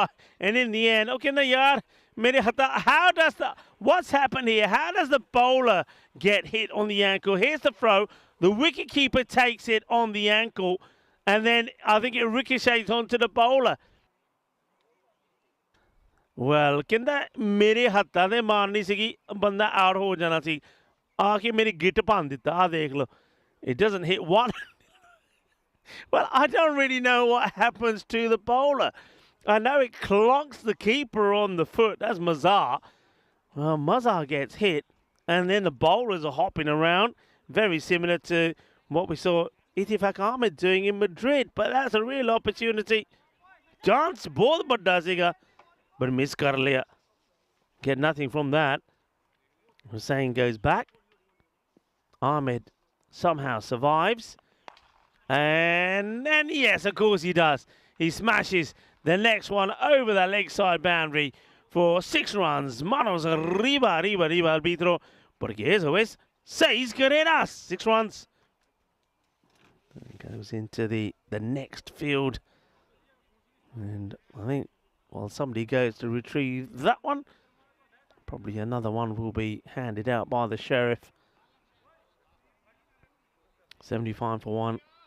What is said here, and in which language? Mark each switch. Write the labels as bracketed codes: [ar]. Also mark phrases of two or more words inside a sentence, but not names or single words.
[en] And in the end, okay, [pa] ਨਾ ਯਾਰ, [en] how does what's happened here? How does the bowler get hit on the ankle? Here's the throw. The wicketkeeper takes it on the ankle, and then I think it ricochets onto the bowler. Well, [pa] ਕਹਿੰਦਾ ਮੇਰੇ ਹੱਥਾਂ ਦੇ ਮਾਰਨੀ ਸੀਗੀ ਬੰਦਾ ਆਊਟ ਹੋ ਜਾਣਾ ਸੀ ਆ ਕੇ ਮੇਰੀ ਗਿੱਟ ਭੰਨ ਦਿੱਤਾ ਆ ਦੇਖ ਲਓ [en] it doesn't hit one. Well, I don't really know what happens to the bowler. I know it clonks the keeper on the foot. That's Mazhar. Well, Mazhar gets hit, and then the bowlers are hopping around, very similar to what we saw Itifak Ahmed doing in Madrid. But that's a real opportunity. Chance [pa] ਬੋਤ ਬੱਡਾ ਸੀਗਾ, [en] but [pa] ਮਿਸ ਕਰ ਲਿਆ. [en] Get nothing from that. Hussain goes back. Ahmed somehow survives. And then, yes, of course he does. He smashes the next one over the leg side boundary for 6 runs. [es] Manos arriba arbitro. Porque eso es 6 carreras. 6 runs. [en] Goes into the next field. And I think, well, somebody goes to retrieve that one. Probably another one will be handed out by the sheriff. 75 for 1.